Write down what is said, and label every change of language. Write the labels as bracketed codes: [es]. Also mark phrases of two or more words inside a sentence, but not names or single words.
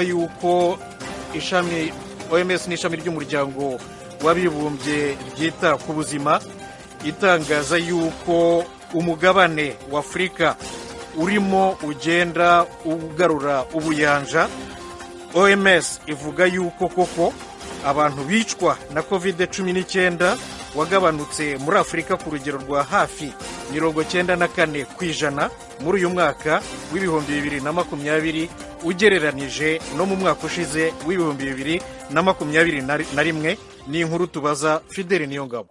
[rn] yuko ishami OMS n'ishami ry'umuryango w'abibumbye ryita ku buzima itangaza yuko umugabane wa Afrika urimo ugenda ugarura ubuyanja. OMS ivuga yuko koko abantu bicwa na COVID-19 wagabanutse muri Afurika ku rugero rwa hafi 94% muri uyu mwaka w'ibihumbi 2020 ugereranije no mu mwaka ushize w'ibihumbi 2021. Ni inkuru tubaza Fideli Niyongabo.